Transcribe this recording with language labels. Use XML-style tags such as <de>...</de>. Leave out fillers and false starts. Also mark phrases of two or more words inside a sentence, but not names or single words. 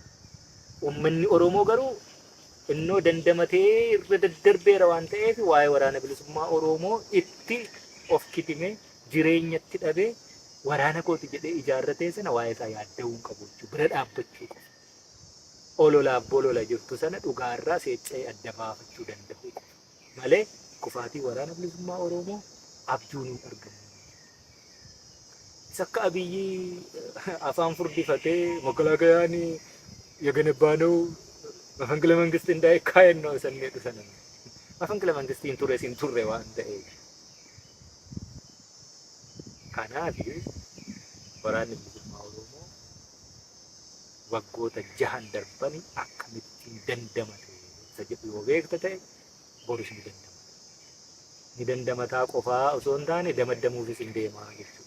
<om>Uummanni Oromoo garuu innoo dandamatee irra daddarbeera waan ta'eef waa'ee waraana bilisummaa Oromoo itti of kitime jireenyatti dhabee waraana kooti jedhee ijaarratee sana waa'ee isaa yaadda'uu hin qabu jechuudha. Bira dhaabbachuu qabu. Ololaaf bolola jirtu sana dhugaarraa seeccee adda baafachuu danda'u malee kufaatii waraana bilisummaa Oromoo abjuun hin argamu. Isa akka Abiyyi afaan furdifatee</om> <am>መከላከያን የገነባ ነው መፈንቅለ መንግስት እንዳይካሄድ ነው ሰነዱ ሰነ መፈንቅለ መንግስት ሲንቱሬ</am> <om>waan ta'eef kanaaf waraanni bilisummaa Oromoo waggoota 6 darbanii akkamitti dandamate isa jedhu yoo beekta ta'e boris ni dandamata. Ni dandamataa qofaa osoo hin taane damaddamuufis hin deemaa jechuudha.</om>